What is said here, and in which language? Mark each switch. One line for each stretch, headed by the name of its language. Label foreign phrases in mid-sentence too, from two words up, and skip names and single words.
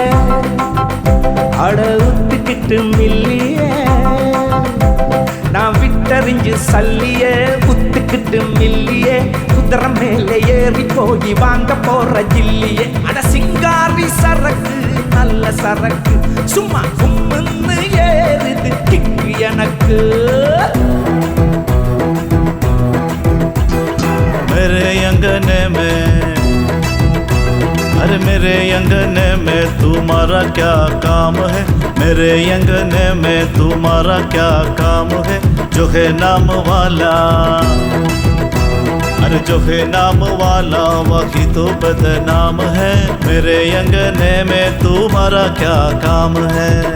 Tamil: அட உத்துக்கிட்டு மில்லிய, நான் விட்டறிஞ்சு சல்லிய குத்துக்கிட்டு மில்லியே, குதிரை மேலே ஏறி போய் வாங்க போற ஜில்லியே, அட சிங்காரி சரக்கு நல்ல சரக்கு, சும்மா கும்முன்னு ஏறுது கிக்கு எனக்கு।
Hindi: मेरे अंगने में, अरे मेरे अंगने में तुम्हारा क्या काम है, मेरे अंगने में तुम्हारा क्या काम है, जो है नाम वाला, अरे जो है नाम वाला वही तो बदनाम है, मेरे अंगने में तुम्हारा क्या काम है।